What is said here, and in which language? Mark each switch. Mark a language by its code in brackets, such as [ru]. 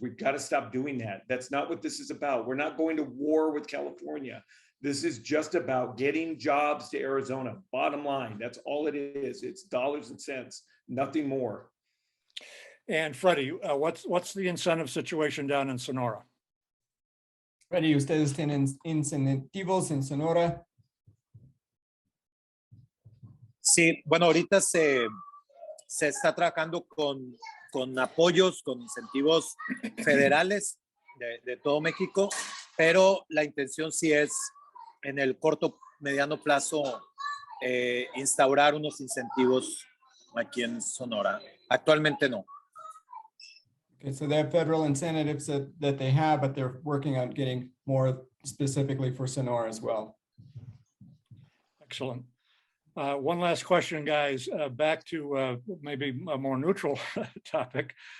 [en] We've got to stop doing that. That's not what this is about. We're not going to war with California. This is just about getting jobs to Arizona. Bottom line, that's all it is. It's dollars and cents, nothing more. And Freddie, what's the incentive situation down in Sonora? [es] Freddy, ¿ustedes tienen incentivos en Sonora? Sí, bueno, ahorita se está trabajando con apoyos, con incentivos federales de todo México, pero la intención sí es en el corto, mediano plazo instaurar unos incentivos aquí en Sonora. Actualmente no. [en] Okay, so they have federal incentives that they have, but they're working on getting more specifically for Sonora as well. Excellent. One last question, guys, back to maybe a more neutral topic.